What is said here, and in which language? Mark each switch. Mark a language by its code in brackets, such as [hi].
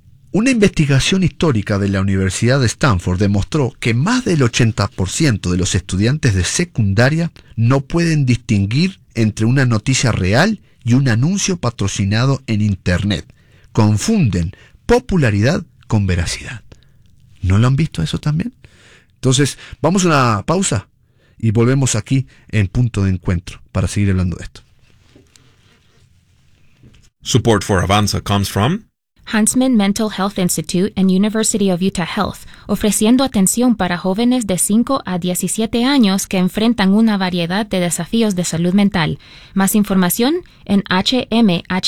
[es] Una investigación histórica de la Universidad de Stanford demostró que más del 80% de los estudiantes de secundaria no pueden distinguir entre una noticia real y un anuncio patrocinado en Internet. Confunden popularidad con veracidad. ¿No lo han visto eso también? Entonces, vamos a una pausa y volvemos aquí en Punto de Encuentro para seguir hablando de esto. [en] Support for Avanza comes from [es] Huntsman Mental Health Institute and University of Utah Health, ofreciendo atención para jóvenes de 5 a 17 años que enfrentan una variedad de desafíos de salud mental. Más información en hmhi.org.